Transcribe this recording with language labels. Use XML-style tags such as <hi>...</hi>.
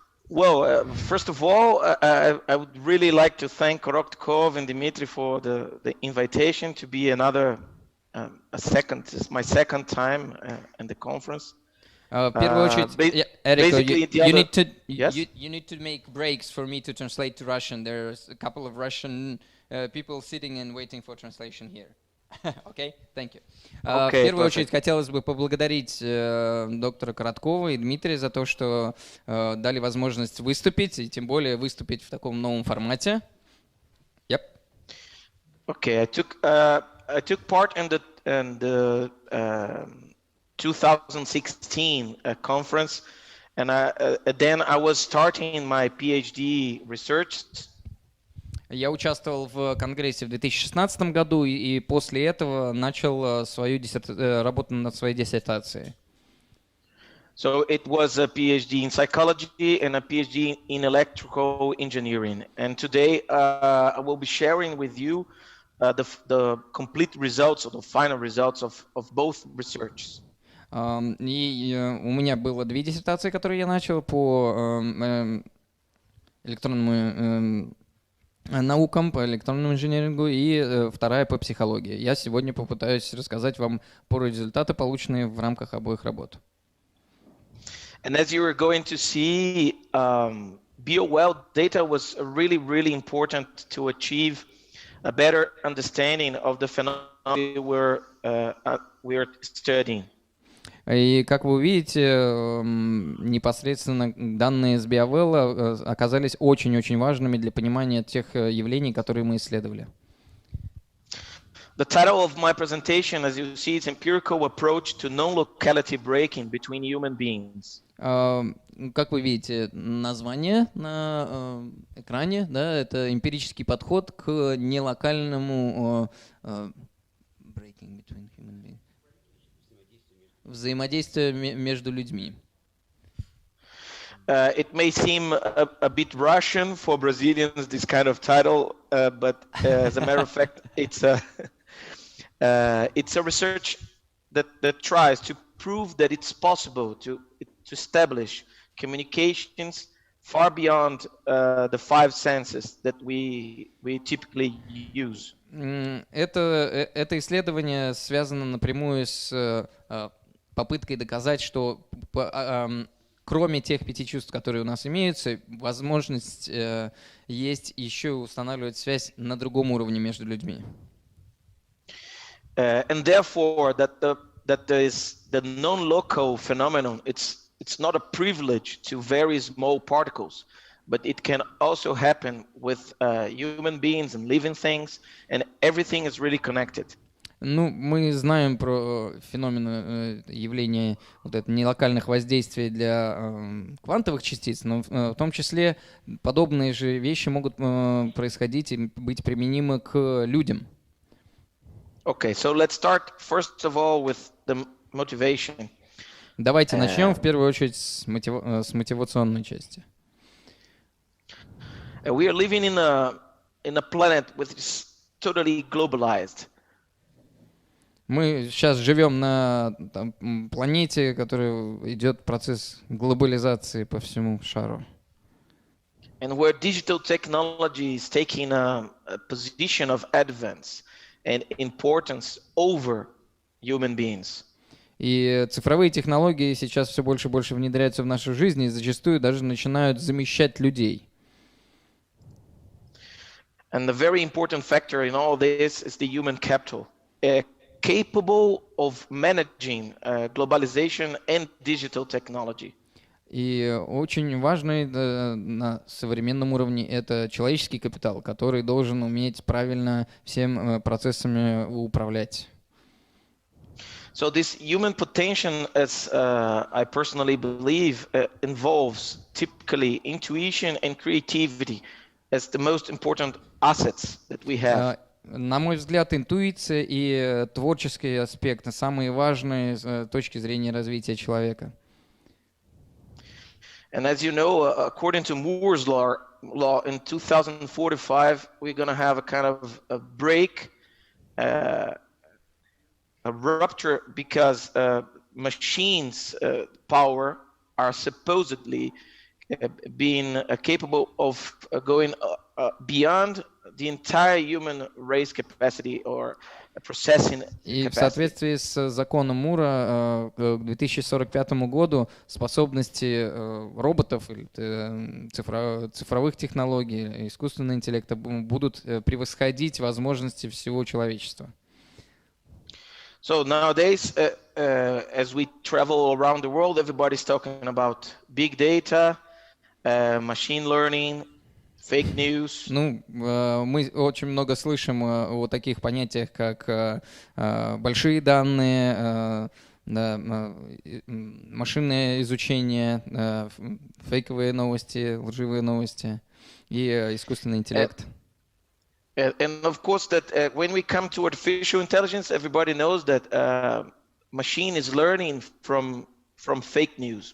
<en>Well, first of all, I would really like to thank Korotkov and Dmitry for the invitation to be this is my second time in the conference.</en> <ru>В первую очередь,</ru> <en>Erico, you need to make breaks for me to translate to Russian. There's a couple of Russian people sitting and waiting for translation here. Okay, thank you.</en> <ru>В первую очередь хотелось бы поблагодарить доктора Короткова и Дмитрия за то, что дали возможность выступить, и тем более выступить в таком новом формате.</ru> <en>Yep. Okay, I took part in the 2016 conference, and then I was starting my Ph.D. research.</en> <ru>Я участвовал в конгрессе в 2016 году и после этого начал свою работу над своей диссертацией.</ru> <en>So it was a PhD in psychology and a PhD in electrical engineering. And today I will be sharing with you the complete results or the final results of both research.</en> <ru>И у меня было 2 диссертации, которые я начал по электронным наукам, по электронному инженерингу, и вторая по психологии. Я сегодня попытаюсь рассказать вам про результаты, полученные в рамках обоих работ.</ru> <en>And as you were going to see, BioWell data was really, really important to achieve a better understanding of the phenomena we're studying.</en> <ru>И как вы увидите, непосредственно данные с BioWell оказались очень-очень важными для понимания тех явлений, которые мы исследовали.</ru> <en>The title of my presentation, as you see, is Empirical Approach to Non-Locality Breaking Between Human Beings.</en> <ru>Как вы видите, название на экране, да, это эмпирический подход к нелокальному</ru> <en>breaking between human beings.</en> <ru>Взаимодействие между людьми.</ru> <en>It may seem a bit Russian for Brazilians, this kind of title, but as a matter of fact, it's a research that tries to prove that it's possible to establish communications far beyond the 5 senses that we typically use.</en> <ru>Это исследование связано напрямую с попыткой доказать, что кроме тех 5 чувств, которые у нас имеются, возможность есть еще устанавливать связь на другом уровне между людьми.</ru> <en>And therefore, that the non-local phenomenon, it's not a privilege to very small particles, but it can also happen with human beings and living things, and everything is really connected.</en> <ru>Ну, мы знаем про феномен явления вот это нелокальных воздействий для квантовых частиц, но в том числе подобные же вещи могут происходить и быть применимы к людям.</ru> <en>Okay, so let's start first of all with the motivation.</en> <ru>Давайте начнем в первую очередь с мотивационной части.</ru> <en>We are living in a planet which is totally globalized.</en> <ru>Мы сейчас живем на планете, которая идет процесс глобализации по всему шару.</ru> <en>And where digital technology is taking a position of advance and importance over human beings.</en> <ru>И цифровые технологии сейчас все больше и больше внедряются в нашу жизнь и зачастую даже начинают замещать людей.</ru> <en>And the very important factor in all this is the human capital, capable of managing globalization and digital technology.</en> <ru>И очень важный на современном уровне это человеческий капитал, который должен уметь правильно всем процессами управлять.</ru> <en>So this human potential, as I personally believe, involves typically intuition and creativity as the most important assets that we have.</en> <ru>На мой взгляд, интуиция и творческий аспект самые важные с точки зрения развития человека.</ru> <en>And as you know, according to Moore's law, in 2045, we're going to have a kind of a break, a rupture, because machines' power are supposedly being capable of going beyond the entire human race capacity or processing capacity.</en> <ru>И в соответствии с законом Мура к 2045 году способности роботов, цифровых технологий, искусственного интеллекта будут превосходить возможности всего человечества.</ru> <en>So nowadays, as we travel around the world, everybody's talking about big data, machine learning, fake news.</en> <ru>Ну, мы очень много слышим о таких понятиях, как большие данные, машинное изучение, фейковые новости, лживые новости и искусственный интеллект.</ru> <en>And of course, that when we come to artificial intelligence, everybody knows that machine is learning from fake news.</en>